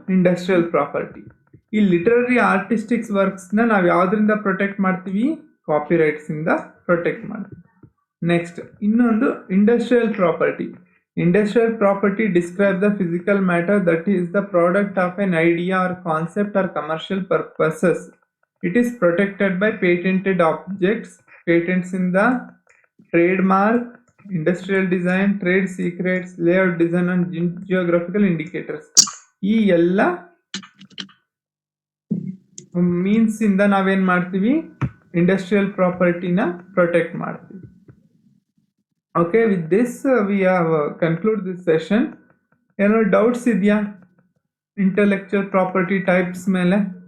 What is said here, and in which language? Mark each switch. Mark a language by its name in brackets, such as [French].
[Kannada] Industrial property. ಈ literary ಆರ್ಟಿಸ್ಟಿಕ್ಸ್ works ನ ನಾವು ಯಾವ್ದ್ರಿಂದ ಪ್ರೊಟೆಕ್ಟ್ ಮಾಡ್ತೀವಿ? ಕಾಪಿ ರೈಟ್ಸ್ ಇಂದ ಪ್ರೊಟೆಕ್ಟ್ ಮಾಡ್ತೀವಿ. ನೆಕ್ಸ್ಟ್ ಇನ್ನೊಂದು industrial property. [English] Industrial property describe the physical matter that is the product of an idea or concept or commercial purposes. It is protected by patented objects, patents in the trademark, industrial design, trade secrets, layout design and geographical indicators. [Kannada] ಈ ಎಲ್ಲ means ಇಂದ ನಾವೇನ್ ಮಾಡ್ತೀವಿ, industrial ಪ್ರಾಪರ್ಟಿನ protect ಮಾಡ್ತೀವಿ. [English] Okay, with this we have conclude this session. [Kannada] ಏನೋ doubts ಇದೆಯಾ [English] Intellectual property types ಮೇಲೆ?